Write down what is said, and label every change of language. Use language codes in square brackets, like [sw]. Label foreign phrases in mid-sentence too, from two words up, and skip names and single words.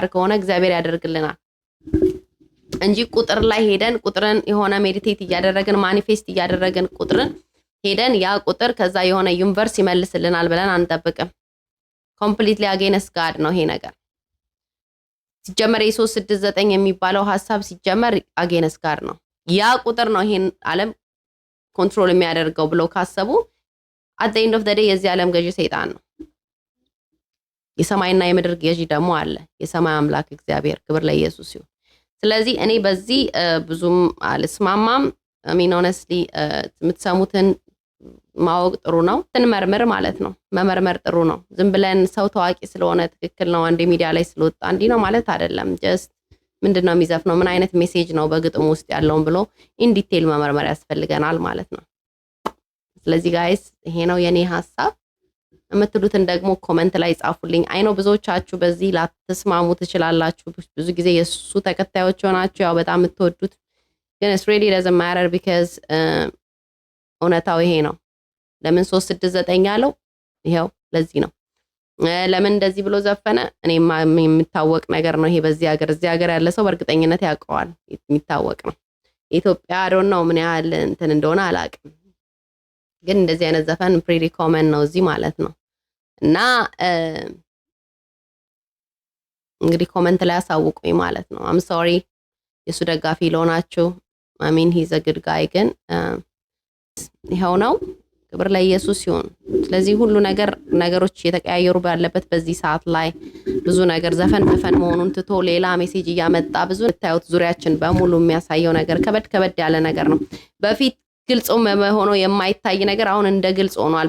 [am] ከሆነ እግዚአብሔር ያደርግልናል እንጂ ቁጥር ላይ ሄደን ቁጥርን የሆነ ሜዲቴት እያደረግን ማኒፌስት እያደረግን ቁጥርን ሄደን ያ ቁጥር ከዛ የሆነ ዩኒቨርስ ይመልስልናል ብለን አንጠብቅም። [en] completely against God [am] ነው ይሄ ነገር። ሲጀመር የ369 የሚባለው ሐሳብ ሲጀመር [en] against God [am] ነው። ያ ቁጥር ነው ይሄን ዓለም ኮንትሮል የሚያደርገው ብለው ካሰቡ [en] at the end of the day [am] የዚህ ዓለም ገዢ ሰይጣን ነው። የሰማይና የምድር ገዢ ደግሞ አለ፣ የሰማይ አምላክ እግዚአብሔር። ክብር ለኢየሱስ ይሁን። ስለዚህ እኔ በዚህ ብዙም አልስማማም። [en] mean honestly [am] የምትሰሙትን ማወቅ ጥሩ ነው። እንመርምር ማለት ነው። መመርመር ጥሩ ነው። ዝም ብለን ሰው ታዋቂ ስለሆነ ትክክል ነው አንድ ሚዲያ ላይ ስለወጣ እንዲህ ነው ማለት አይደለም። ጀስት ምንድነው የሚዘፍነው፣ ምን አይነት ሜሴጅ ነው በግጥሙ ውስጥ ያለውን ብሎ [en] in detail [am] መመርመር ያስፈልገናል ማለት ነው። ስለዚህ ጋይስ ይሄ ነው የኔ ሐሳብ። የምትሉትን ደግሞ ኮሜንት ላይ ጻፉልኝ። አይ ነው ብዙዎቻችሁ በዚህ ላትስማሙ ትችላላችሁ። ብዙ ጊዜ የሱ ተከታዮች ሆናችሁ ያው በጣም የምትወዱት ግን [en] it's really doesn't matter because [am] እውነታው ይሄ ነው። ለምን 369 ያለው ይሄው ለዚህ ነው። ለምን እንደዚህ ብሎ ዘፈነ? እኔማ የሚታወቅ ነገር ነው ይሄ። በዚህ ሀገር ያለ ሰው በእርግጠኝነት ያውቀዋል። የሚታወቅ ነው። ኢትዮጵያ አዶን ነው ምን ያህል እንትን እንደሆነ አላውቅም። ግን እንደዚህ አይነት ዘፈን [en] pretty common [am] ነው እዚህ ማለት ነው። እና እንግዲህ ኮሜንት ላይ አሳውቁኝ ማለት ነው። አም ሶሪ የሱ ደጋፊ ለሆናችሁ [en] I mean he's a good guy [am] ግን ይሄው ነው። ክብር ለኢየሱስ ይሁን። ስለዚህ ሁሉ ነገሮች የተቀያየሩ ባለበት በዚህ ሰዓት ላይ ብዙ ነገር ዘፈን መሆኑን ትቶ ሌላ ሜሴጅ እያመጣ ብዙ ታዩት ዙሪያችን በሙሉ የሚያሳየው ነገር ከበድ ያለ ነገር ነው። በፊት ግልጽ ሆኖ የማይታይ ነገር አሁን እንደ ግልጽ ሆኗል።